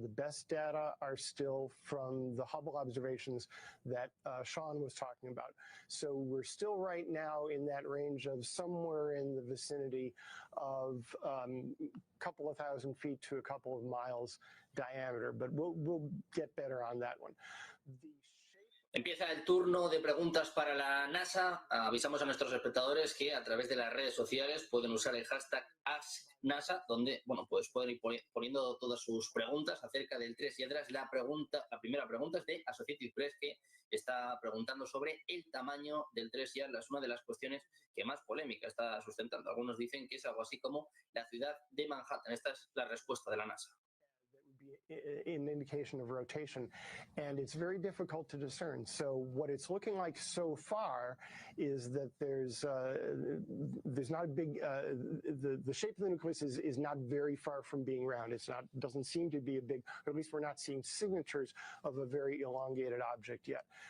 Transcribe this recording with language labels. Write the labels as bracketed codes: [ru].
[en] The best data are still from the Hubble observations that Sean was talking about. So we're still right now in that range of somewhere in the vicinity of a couple of thousand feet to a couple of miles diameter, but we'll get better on that one. [es] Empieza el turno de preguntas para la NASA. Avisamos a nuestros espectadores que a través de las redes sociales pueden usar el hashtag AskNASA, donde pues pueden ir poniendo todas sus preguntas acerca del 3 y Atlas. La primera pregunta es de Associated Press, que está preguntando sobre el tamaño del 3 y Atlas, una de las cuestiones que más polémica está sustentando. Algunos dicen que es algo así como la ciudad de Manhattan. Esta es la respuesta de la NASA. [en] An indication of rotation, and it's very difficult to discern. So what it's looking like so far is that there's not a big the shape of the nucleus is not very far from being round. Doesn't seem to be a big, or at least we're not seeing signatures of a very elongated object yet.